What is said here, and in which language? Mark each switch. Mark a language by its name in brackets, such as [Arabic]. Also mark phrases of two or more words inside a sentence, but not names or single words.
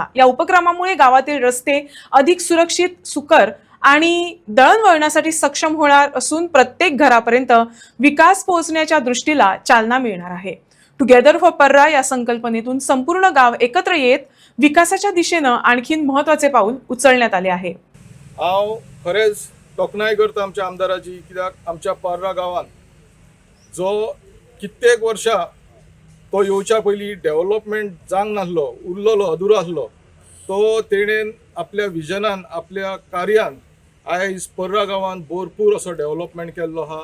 [Marathi] या उपक्रमामुळे गावातील रस्ते अधिक सुरक्षित, सुकर आणि दळणवळणासाठी सक्षम होणार असून प्रत्येक घरापर्यंत विकास पोहोचण्याच्या दृष्टीला चालना मिळणार आहे. [English] Together for Parra [Marathi] या संकल्पनेतून संपूर्ण गाव एकत्र येत विकासाच्या दिशेने आणखीन महत्त्वाचे पाऊल उचलण्यात आले आहे. [Konkani] हांव खरेंच तोखणाय करता आमच्या आमदाराची, कित्याक आमच्या पर्रा गांवांत जो कित्येक वर्सां तो येवच्या पयलीं डेव्हलपमेंट जावंक नासलो, उरलेलो, अधुरो आसलो, तो तेणेन आपल्या विजनान, आपल्या कार्यान आयज पर्रा गांवांत भरपूर असो डेव्हलपमेंट केल्लो आहा.